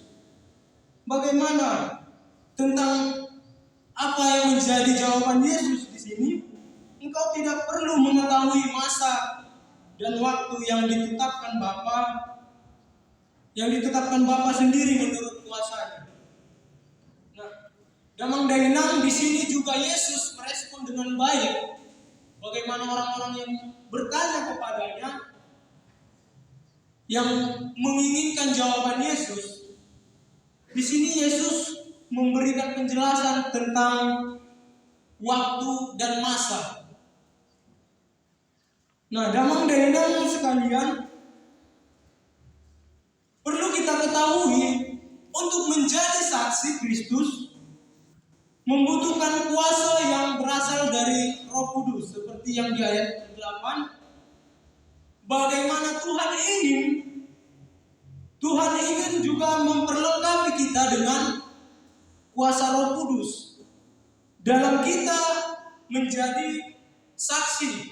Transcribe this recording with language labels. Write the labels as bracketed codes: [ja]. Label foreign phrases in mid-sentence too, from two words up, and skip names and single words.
[id] Bagaimana tentang apa yang menjadi jawaban Yesus di sini? Engkau tidak perlu mengetahui masa dan waktu yang ditetapkan Bapa sendiri menurut kuasanya. Nah, [bbc] damang dainang [id] di sini juga Yesus merespon dengan baik. Bagaimana orang-orang yang bertanya kepadanya, yang menginginkan jawaban Yesus. Di sini Yesus memberikan penjelasan tentang waktu dan masa. Nah, [bbc] damang dainang [id] sekalian, perlu kita ketahui, untuk menjadi saksi Kristus membutuhkan kuasa yang berasal dari Roh Kudus, seperti yang di ayat 8. Bagaimana Tuhan ingin juga memperlengkapi kita dengan kuasa Roh Kudus dalam kita menjadi saksi.